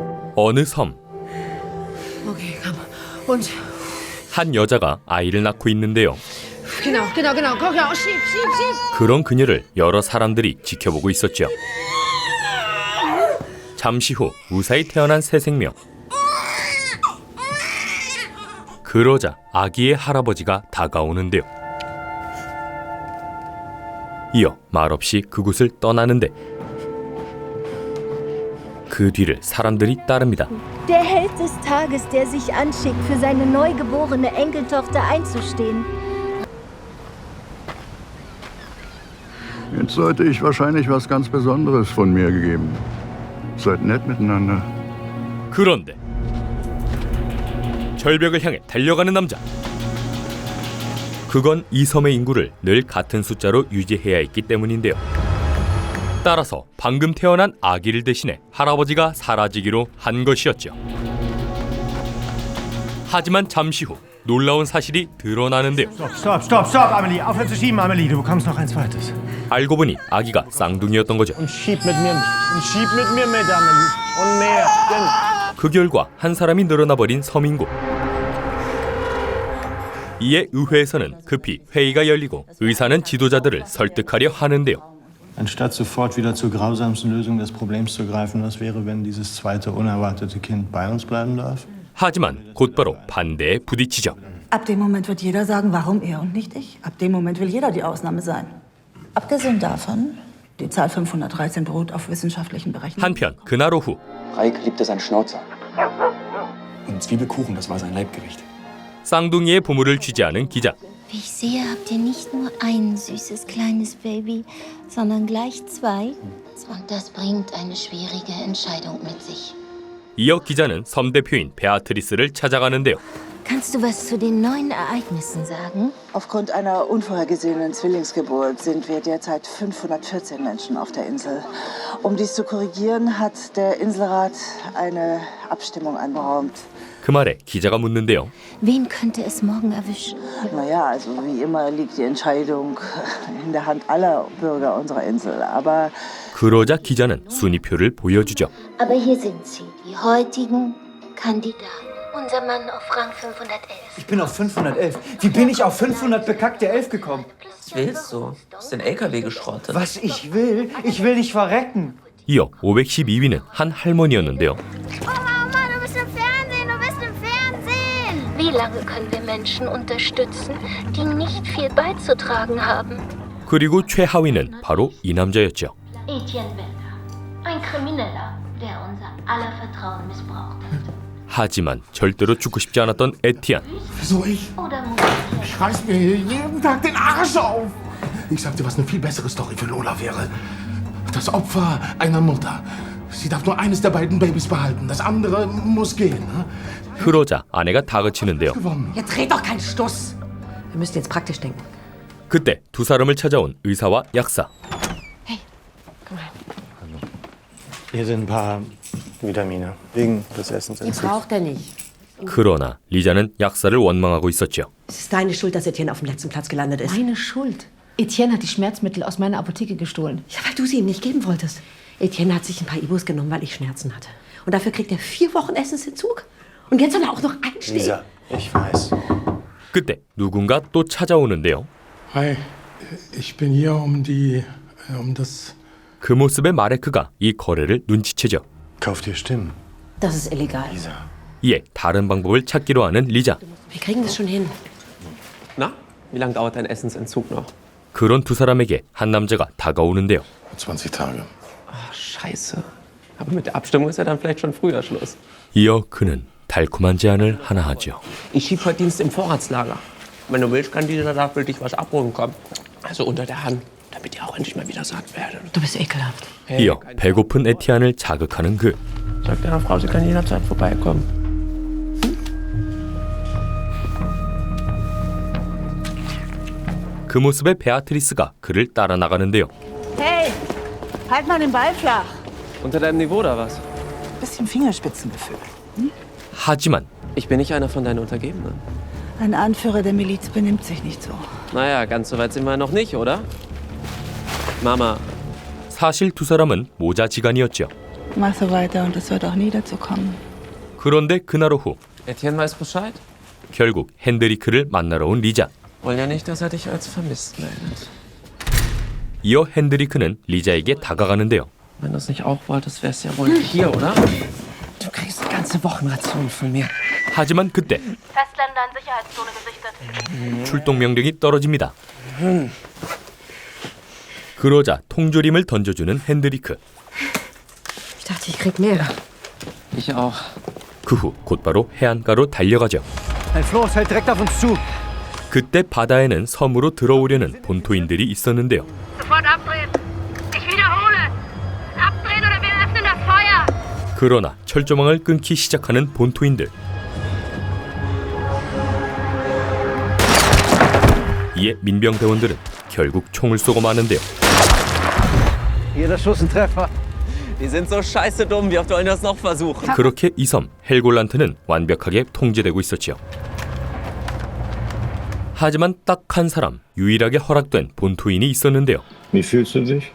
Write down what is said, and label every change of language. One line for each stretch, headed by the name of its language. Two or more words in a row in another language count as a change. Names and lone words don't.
Korean: 어느 섬.
German: Okay, komm. Und?
Korean: 한 여자가 아이를 낳고 있는데요.
German: Genau. Guck ja, schieb.
Korean: 그런 그녀를 여러 사람들이 지켜보고 있었죠. 잠시 후 무사히 태어난 새 생명. 그러자 아기의 할아버지가 다가오는데요. 이어 말없이 그곳을 떠나는데 그 뒤를 사람들이 따릅니다.
German: Der Held des Tages, der sich anschickt, für seine neugeborene Enkeltochter einzustehen. Jetzt sollte ich wahrscheinlich was ganz Besonderes von mir gegeben. Seid nett miteinander.
Korean: 그런데 절벽을 향해 달려가는 남자. 그건 이 섬의 인구를 늘 같은 숫자로 유지해야 했기 때문인데요. 따라서 방금 태어난 아기를 대신해 할아버지가 사라지기로 한 것이었죠. 하지만 잠시 후 놀라운 사실이 드러나는데요.
German: Stopp, Amelie. Aufhören zu schieben, Amelie. Du bekommst noch ein zweites. 알고 보니 아기가 쌍둥이였던 거죠. Und schieb mit mir mit, Amelie. Und mehr. Denn
Korean: 그 결과 한 사람이 늘어나 버린 섬 인구. 이에 의회에서는 급히 회의가 열리고 의사는 지도자들을 설득하려 하는데요.
German: anstatt sofort wieder zur grausamsten Lösung des Problems zu greifen, was wäre, wenn dieses zweite unerwartete Kind bei uns bleiben darf?
Korean: 하지만 곧바로 반대에 부딪히죠.
German: Ab dem Moment wird jeder sagen, warum er und nicht ich. Ab dem Moment will jeder die Ausnahme sein. Abgesehen davon, die Zahl 513 beruht auf wissenschaftlichen Berechnungen.
Korean: 한편 그날 오후
German: Reik liebte seinen Schnauzer. Und Zwiebelkuchen, das war sein Leibgericht.
Korean: 쌍둥이의 보물을 취재하는 기자.
German: Wie ich sehe, habt ihr nicht nur ein süßes kleines Baby, sondern gleich zwei. Und das bringt eine schwierige Entscheidung mit sich.
Korean: 이어 기자는 섬 대표인 베아트리스를 찾아가는데요.
German: Kannst du was zu den neuen Ereignissen sagen? Aufgrund einer unvorhergesehenen Zwillingsgeburt sind wir derzeit 514 Menschen auf der Insel. Um dies zu korrigieren, hat der Inselrat eine Abstimmung anberaumt.
Korean: 그 말에 기자가 묻는데요.
German: Wen könnte es morgen erwischen? Naja, also wie immer liegt die Entscheidung in der Hand aller Bürger unserer Insel. Aber
Korean: 그러자 기자는 순위표를 보여주죠.
German: Aber hier sind sie, die heutigen Kandidaten. Unser Mann auf Rang 511. Ich bin auf 511. Wie bin ich auf 500 bekackte 11 gekommen? Was willst du? Hast den LKW geschrottet. Was ich will? Ich will nicht verrecken.
Korean: 이어 512위는 한 할머니였는데요.
German: Mama, du bist im Fernsehen, du bist im Fernsehen! Wie lange können wir Menschen unterstützen, die nicht viel beizutragen haben?
Korean: 그리고 최하위는 바로 이 남자였죠.
German: Etienne Bender, ein Krimineller, der unser aller Vertrauen missbraucht hat.
Korean: 하지만 절대로 죽고 싶지 않았던 에티안.
German: Wieso ich? Oder Ich reiß mir hier jeden Tag den Arsch auf. Ich sag dir, was eine viel bessere Story für Lola wäre. Das Opfer einer Mutter. Sie darf nur eines der beiden Babys behalten. Das andere muss gehen.
Korean: 그러자 아내가 다그치는데요.
German: Jetzt red doch keinen Stuss. Wir müssen jetzt praktisch denken. 그때 두 사람을 찾아온 의사와 약사. Hey, komm rein. Hier sind ein paar Vitamine. Wegen des Die Essensentzugs. braucht er nicht.
Korean: 그러나 리자는 약사를 원망하고 있었죠.
German: Es ist deine Schuld, dass Etienne auf dem letzten Platz gelandet ist. Meine Schuld. Etienne hat die Schmerzmittel aus meiner Apotheke gestohlen. Ja, weil du sie ihm nicht geben wolltest. Etienne hat sich ein paar Ibus genommen, weil ich Schmerzen hatte. Und dafür kriegt er 4 Wochen Essensentzug. Und jetzt soll er auch noch einstehen. Lisa, ich weiß.
Korean: 그때 누군가 또 찾아오는데요.
German: Hi, ich bin hier, um das...
Korean: 그 모습의 마레크가 이 거래를 눈치채죠.
German: Kauf dir Stimmen. Das ist illegal. Lisa.
Korean: 이에 다른 방법을 찾기로 하는 리자.
German: Wir kriegen das schon hin. Na, wie lange dauert dein Essensentzug noch?
Korean: 그런 두 사람에게 한 남자가 다가오는데요.
German: 20 Tage. Ach, scheiße. Aber mit der Abstimmung ist ja dann vielleicht schon früher Schluss.
Korean: 이어 그는 달콤한 제안을 하나 하죠.
German: Ich schieb heute Dienst im Vorratslager. Wenn du willst, kann dieser da für dich was abholen kommen. Also unter der Hand, damit ihr auch endlich mal wieder satt werdet. Du bist ekelhaft.
Korean: 이어 배고픈 에티안을 자극하는 그.
German: Sag deiner Frau, sie kann jederzeit vorbeikommen.
Korean: 그 모습의 베아트리스가 그를 따라 나가는데요.
German: Hey, halt mal den Ball flach. Unter deinem Niveau oder was? Bisschen Fingerspitzengefühl.
Korean: 하지만
German: Ich bin nicht einer von deinen Untergebenen. Ein Anführer der Miliz benimmt sich nicht so. Naja, ganz so weit sind wir noch nicht, oder? Mama,
Korean: 사실 두 사람은 모자지간이었죠.
German: Mach so weiter und es wird auch nie dazu kommen.
Korean: 그런데 그날 오후
German: Etienne weiß Bescheid.
Korean: 결국 핸드리크를 만나러 온 리자.
German: Wollen ja nicht, dass er dich als vermisst meldet.
Korean: 이어 핸드리크는 리자에게 다가가는데요.
German: Wenn du es nicht auch wolltest, wär's ja wohl hier, oder? Du kriegst eine ganze Wochenration von mir.
Korean: 하지만 그때
German: Festländer in Sicherheitszone gesichtet.
Korean: 출동 명령이 떨어집니다. 그러자 통조림을 던져주는 핸드리크.
German: Ich dachte, ich krieg mehr. Ich auch.
Korean: 그 후 곧바로 해안가로 달려가죠.
German: Ein Floß hält direkt auf uns zu.
Korean: 그때 바다에는 섬으로 들어오려는 본토인들이 있었는데요.
German: Sofort abdrehen. Ich wiederhole. Abdrehen oder wir öffnen das Feuer.
Korean: 그러나 철조망을 끊기 시작하는 본토인들. 이에 민병대원들은 결국 총을 쏘고 마는데요.
German: Jeder Schuss ein Treffer. Die sind so scheiße dumm, wie oft wollen das noch versuchen?
Korean: 그렇게 이 섬 헬골란트는 완벽하게 통제되고 있었지요. 하지만 딱 한 사람, 유일하게 허락된 본토인이 있었는데요.
German: Wie fühlst du dich?